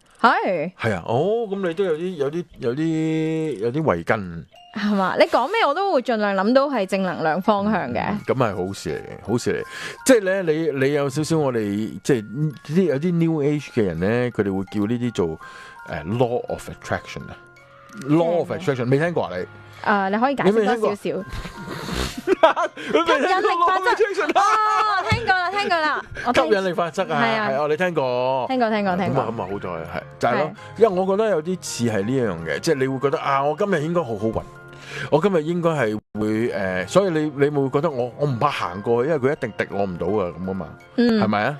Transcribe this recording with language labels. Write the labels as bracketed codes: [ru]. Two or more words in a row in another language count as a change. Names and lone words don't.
[yue] 係啊，咁你都有啲慧根係嘛？你講咩我都會盡量諗到係正能量方向嘅。咁係好事嚟嘅，好事嚟。即係咧，你有少少我哋即係有啲 New Age 嘅人咧，佢哋會叫呢啲做 [en] law of attraction [yue] 啊？ [en] law of attraction [yue] 未聽過啊你？你可以解釋多少少。吸引力法則聽過啦。吸引力法則啊，係我哋聽過。聽過。咁啊好在係就係咯，因為我覺得有啲似係呢樣嘅，即係你會覺得我今日應該好好運，我今日應該係會所以你會覺得我唔怕行過去，因為佢一定敵我唔到啊咁啊嘛，係咪啊？